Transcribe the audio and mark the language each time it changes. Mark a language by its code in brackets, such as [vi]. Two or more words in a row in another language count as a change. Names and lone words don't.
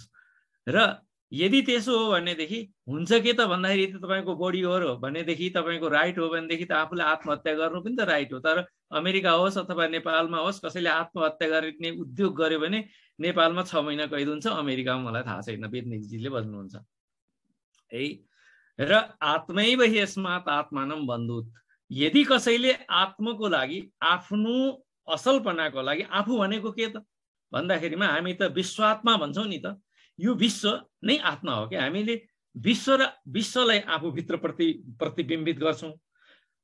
[ne] र यदि त्यसो हो भनेदेखि हुन्छ के त भन्दाखेरि यदि तपाईँको बडी हो भनेदेखि, तपाईँको राइट हो भनेदेखि त आफूले आत्महत्या गर्नु पनि त राइट हो। तर अमेरिका होस् अथवा नेपालमा होस्, कसैले आत्महत्या गर्ने उद्योग गर्यो भने नेपालमा 6 महिना कैद हुन्छ, अमेरिकामा मलाई थाहा छैन, वेदनीजीले भन्नुहुन्छ है। [sa] र आत्मैव यस्मात् आत्मानं बन्धुत। [ne] यदि कसैले आत्मको लागि, आफ्नो असलपनाको लागि, आफू भनेको के त भन्दाखेरिमा हामी त विश्वात्मा भन्छौँ नि त, यो विश्व नै आत्मा हो कि। हामीले विश्व र विश्वलाई आफूभित्र प्रतिबिम्बित गर्छौँ।